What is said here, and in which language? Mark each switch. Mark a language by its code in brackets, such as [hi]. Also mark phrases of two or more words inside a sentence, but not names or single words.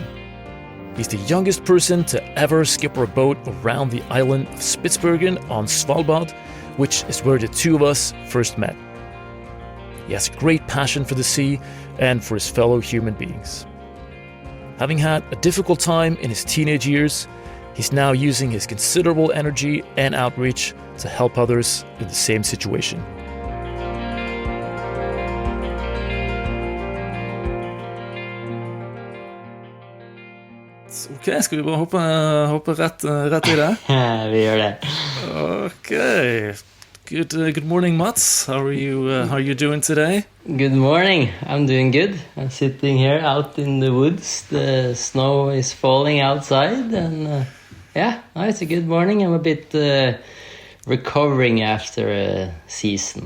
[en] He's the youngest person to ever skipper a boat around the island of Spitsbergen on Svalbard, which is where the two of us first met. He has a great passion for the sea and for his fellow human beings. Having had a difficult time in his teenage years, he's now using his considerable energy and outreach to help others in the same situation. [no] Ok, skal vi bare hoppe rett I det? Vi gjør det. [en] Okay. Good morning, Mats. How are you doing today? Good morning. I'm doing good. I'm sitting here out in the woods. The snow is falling outside, and it's a good morning. I'm a bit recovering after a season.